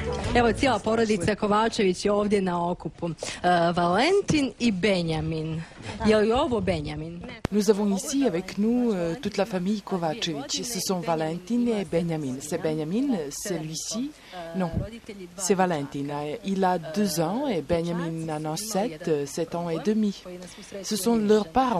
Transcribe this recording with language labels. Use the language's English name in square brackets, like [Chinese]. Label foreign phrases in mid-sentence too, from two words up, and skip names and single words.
[Bosnian] Evo, cijela porodica Kovačević je ovdje na okupu. Valentin i Benjamin. Je li ovo Benjamin? [French] Nous avons ici avec nous toute la famille Kovačević. Ce sont Valentin et Benjamin. C'est Benjamin, celui-ci? Non, c'est Valentin. Il a 2 ans et Benjamin en a 7 ans et demi. Ce sont leurs parents.